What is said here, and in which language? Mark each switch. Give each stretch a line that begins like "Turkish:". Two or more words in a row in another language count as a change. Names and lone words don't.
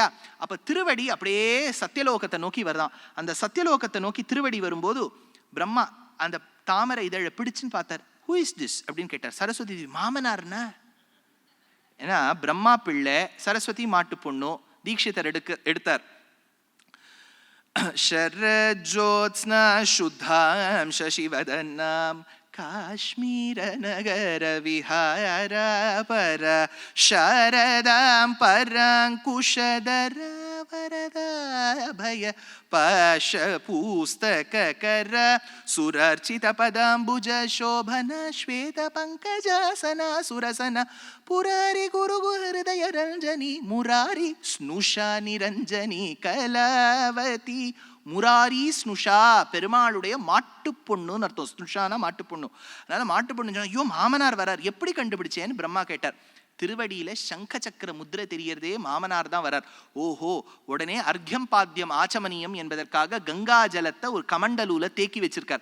Tamil: அப்ப திருவடி அப்படியே சத்தியலோகத்தை நோக்கி வருதான். அந்த சத்தியலோகத்தை நோக்கி திருவடி வரும்போது பிரம்மா அந்த தாமரை இதழை பிடிச்சுன்னு பார்த்தார்.
English: Who is this
Tamil: அப்படின்னு கேட்டார். சரஸ்வதி மாமனார்னா. ஏன்னா பிரம்மா பிள்ளை, சரஸ்வதி மாட்டு பொண்ணு. தீட்சிதர் எடுத்தார்.
Sanskrit: शरज्योत्स्ना शुद्धां शशिवदनां काश्मीर नगर विहार पर शारदां परांकुशधर वरदा भय पाश पुस्तक कर सुरर्चित पदांबुज शोभन श्वेत पंकजासना सुरसना पुरारी गुरु हृदय रंजनी मुरारी स्नुषा निरंजनी कलावती.
Tamil: முராரி ஸ்னுஷா பெருமாளுடைய மாட்டு பொண்ணுன்னு அர்த்தம். ஸ்னுஷானா மாட்டு பொண்ணு. அதனால மாட்டு பொண்ணு சொன்னா, ஐயோ மாமனார் வரார், எப்படி கண்டுபிடிச்சேன்னு பிரம்மா கேட்டார். திருவடியில சங்க சக்கர முத்திரை தெரியறதே மாமனார் தான் வரார். ஓஹோ, உடனே அர்க்யம் பாத்தியம் ஆச்சமனியம் என்பதற்காக கங்கா ஜலத்தை ஒரு கமண்டலூல தேக்கி வச்சிருக்கார்.